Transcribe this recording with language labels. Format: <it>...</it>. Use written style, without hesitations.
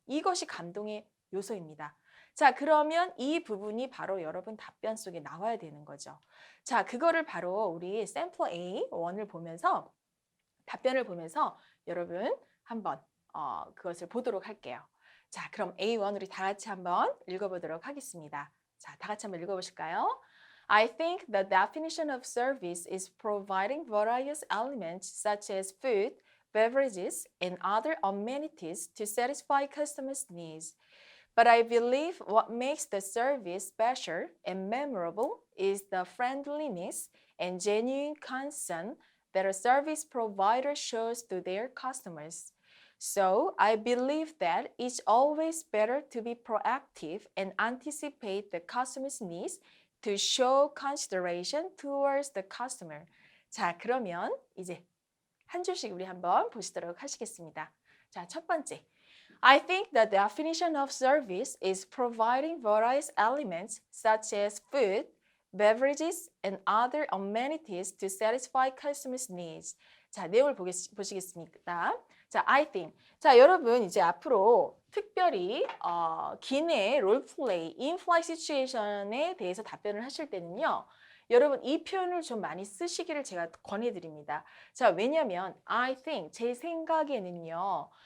<ko>이것이 감동의 요소입니다. 자, 그러면 이 부분이 바로 여러분 답변 속에 나와야 되는 거죠. 자, 그거를 바로 우리 샘플 A1을 보면서 답변을 보면서 여러분 한번 그것을 보도록 할게요. 자, 그럼 A1 우리 다 같이 한번 읽어보도록 하겠습니다. 자, 다 같이 한번 읽어보실까요?</ko> <en>I think the definition of service is providing various elements such as food, beverages, and other amenities to satisfy customers' needs. But I believe what makes the service special and memorable is the friendliness and genuine concern that a service provider shows to their customers. So I believe that it's always better to be proactive and anticipate the customer's needs to show consideration towards the customer.</en> <ko>자, 그러면 이제 한 줄씩 우리 한번 보시도록 하시겠습니다. 자, 첫 번째.</ko> <en>I think the definition of service is providing various elements such as food, beverages, and other amenities to satisfy customers' needs.</en> <ko>자, 내용을 보시겠습니다.</ko> <en>자, I think.</en> <ko>자, 여러분 이제 앞으로 특별히 기내 롤플레이, 인플라이 시츄에이션에 대해서 답변을 하실 때는요. 여러분 이 표현을 좀 많이 쓰시기를 제가 권해드립니다. 자, 왜냐면 I think, 제 생각에는요.</ko>